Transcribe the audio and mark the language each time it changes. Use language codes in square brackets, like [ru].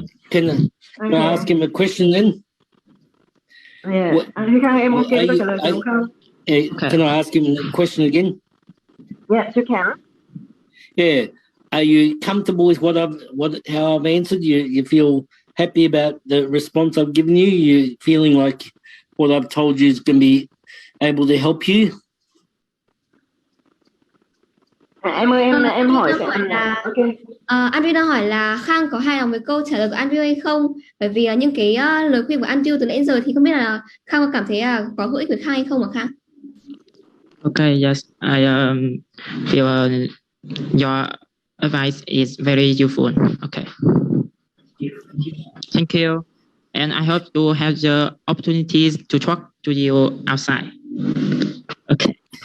[en] can I ask him a question then? [vi] Yeah, Pika, em ok câu trả lời đúng không? [en] Can I ask him a question again? Yes, you can. Yeah, are you comfortable with how I've answered? You feel happy about the response I've given you? You feeling like what I've told you is going to be able to help you? [vi] Em ơi, em hỏi là Andrew đang hỏi là Khang có hài lòng với câu trả lời của Andrew hay không? Bởi vì những cái lời khuyên của Andrew từ nãy đến giờ thì không biết là Khang có cảm thấy có hữu ích với Khang hay không ạ Khang? [en] Okay, yes, I feel your advice is very useful. Okay, thank you, and I hope to have the opportunities to talk to you outside. Okay.